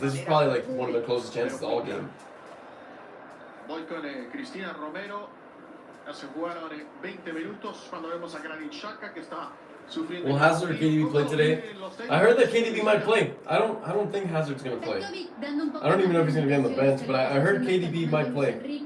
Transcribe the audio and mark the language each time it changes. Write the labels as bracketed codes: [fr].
[en] This is probably like one of their closest chances all game. [es] Voy con Cristina Romero. Ya se jugaron 20 minutos cuando vemos a Granit Xhaka que está sufriendo. [en] Will Hazard or KDB play today? I heard that KDB might play. I don't think Hazard's gonna play. I don't even know if he's gonna be on the bench, but I heard KDB might play.